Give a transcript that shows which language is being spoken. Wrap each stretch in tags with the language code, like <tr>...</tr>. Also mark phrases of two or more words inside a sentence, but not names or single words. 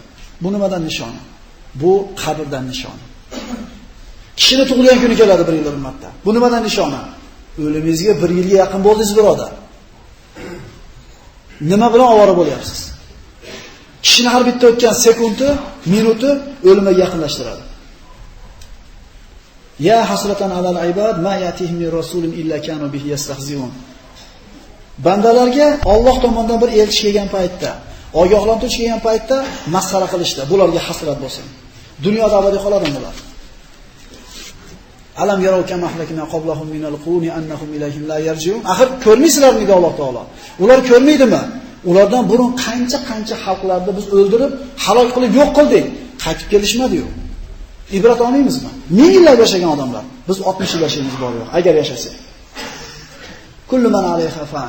<uz>Bu nimadan nishoni? Bu qabrdan nishoni. Kishini tug'ilgan kuni keladi 1 yil ummatda. Bu nimadan nishoni? O'limingizga 1 yilga yaqin bo'ldingiz birodar. Nima bilan ovora bo'lyapsiz? Kishini har bitta o'tgan sekundi, minuti o'limga yaqinlashtiradi.</uz> <ar>يا حسرة على العباد ما يأتيهم من رسول إلا كانوا به يستهزئون.</ar> <uz>Bandalarga Alloh tomonidan bir elchi kelgan paytda, ogohlantirish kelgan paytda masxara qilishdi. Bularga hasrat bo'lsin. Dunyoda abadiy qoladimi bular?</uz> <ar>ألم يروا كم أهلكنا قبلهم من القرون أنهم إليهم لا يرجعون.</ar> <uz>Axir ko'rmaysizlarmi dedi Alloh taolo. Ular ko'rmaydimi? Ulardan burun qancha xalqlarni biz o'ldirib, halol qilib yo'q qildik. Qaytib kelishmadi-yu. Ibrat olmaymizmi? Ming yillar yashagan odamlar. Biz 60 yil yashaymiz bor yo'q, agar yashasak.</uz> <ar>كل من عليها فان.</ar>